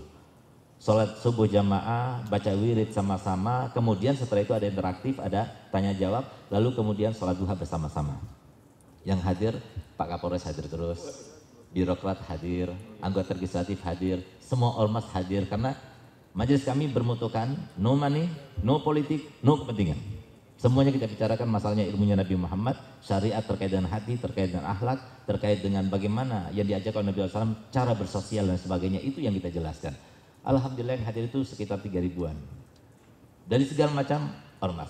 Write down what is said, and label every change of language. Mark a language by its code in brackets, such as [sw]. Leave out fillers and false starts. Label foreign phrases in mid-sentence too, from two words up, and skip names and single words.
[id] Sholat subuh jamaah, baca wirid sama-sama, kemudian setelah itu ada interaktif, ada tanya jawab, lalu kemudian sholat duha bersama-sama. Yang hadir, Pak Kapolres hadir terus, birokrat hadir, anggota legislatif hadir, semua ormas hadir, karena majelis kami bermutukan [en] no money, [id] no politik, no kepentingan. Semuanya kita bicarakan masalahnya ilmunya Nabi Muhammad, syariat terkait dengan hati, terkait dengan akhlak, terkait dengan bagaimana yang diajarkan Nabi SAW, cara bersosial dan sebagainya, itu yang kita jelaskan. Alhamdulillah yang hadir itu sekitar 3 ribuan. Dari segala macam ormas.